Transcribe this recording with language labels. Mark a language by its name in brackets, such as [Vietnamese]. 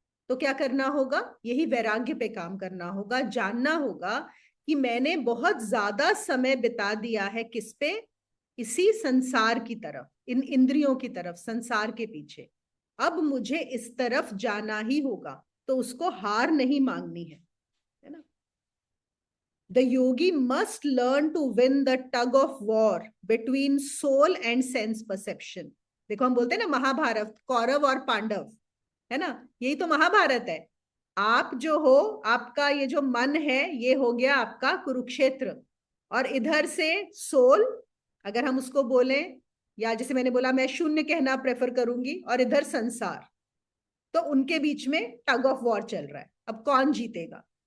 [Hindi] तो क्या करना होगा, यही वैराग्य पे काम करना होगा, जानना होगा कि मैंने बहुत ज्यादा समय बिता दिया है किस पे, इसी संसार की तरफ, इन इंद्रियों की तरफ, संसार के पीछे। अब मुझे इस तरफ जाना ही होगा, तो उसको हार नहीं मांगनी है ना। [English] The yogi must learn to win the tug of war between soul and sense perception. [Hindi] देखो हम बोलते हैं ना महाभारत, कौरव और पांडव, है ना, यही तो महाभारत है। आप जो हो, आपका ये जो मन है, ये हो गया आपका कुरुक्षेत्र, और इधर से सोल, अगर हम उसको बोलें, या जैसे मैंने बोला मैं शून्य कहना प्रेफर करूंगी, और इधर संसार, तो उनके बीच में टग ऑफ वॉर चल रहा है, अब कौन जीतेगा।